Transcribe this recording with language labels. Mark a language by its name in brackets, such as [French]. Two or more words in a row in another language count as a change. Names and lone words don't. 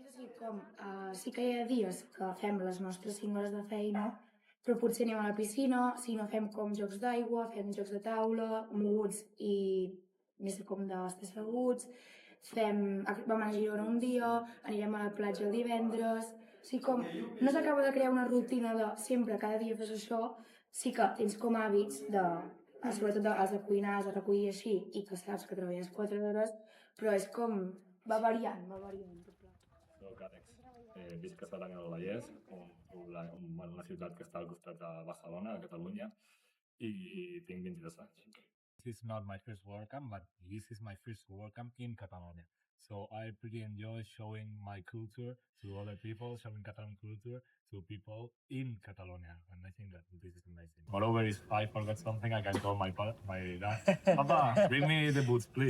[Catalan] És així com, sí que hi ha dies que fem les nostres 5 hores de feina, però potser anem a la piscina, si no fem com jocs d'aigua, fem jocs de taula, moguts i més com d'estar asseguts, vam a Girona un dia, anirem a la platja el divendres, sí com no s'acaba de crear una rutina de sempre, cada dia fes això, sí que tens com hàbits de, sobretot has de cuinar, has de recollir així, i que saps que treballes 4 hores, però és com, va variant. Soc Àlex, visc a Saranya del Vallès, una ciutat que està al costat de Barcelona, a Catalunya, i tinc 22 anys. [English] This is not my first WordCamp, but this is my first WordCamp in Catalonia. So I pretty enjoy showing my culture to other people, showing Catalan culture to people in Catalonia, and I think that this is amazing. Moreover, if I forgot something, I can call my dad. Papa, bring me the boots, please.